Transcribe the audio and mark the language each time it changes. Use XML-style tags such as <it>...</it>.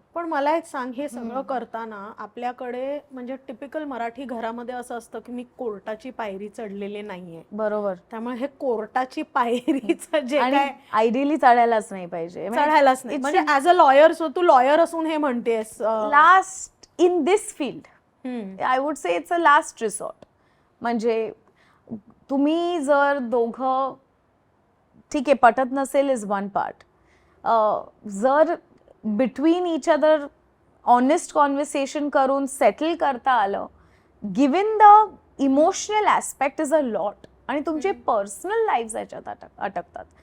<mr>पण मला एक सांग, हे सगळं करताना आपल्याकडे म्हणजे टिपिकल मराठी घरामध्ये असं असतं की मी कोर्टाची पायरी चढलेले नाहीये, बरोबर, त्यामुळे हे कोर्टाची पायरीचं जे आणि काय आयडियली चढायलाच नाही पाहिजे. चढायलाच नाही. म्हणजे as a lawyer, so Tu lawyer असून हे म्हणतेस,</mr> <en>Last in this field I would say it's a last resort.</en> <mr>म्हणजे तुम्ही जर दोघं, ठीक आहे, पटत नसेल इज वन पार्ट, जर between each other honest conversation करून सेटल करता आलं,</mr> <en>given the emotional aspect is a lot,</en> <mr>आणि तुमचे पर्सनल लाईफ याच्यात अटकतात.</mr>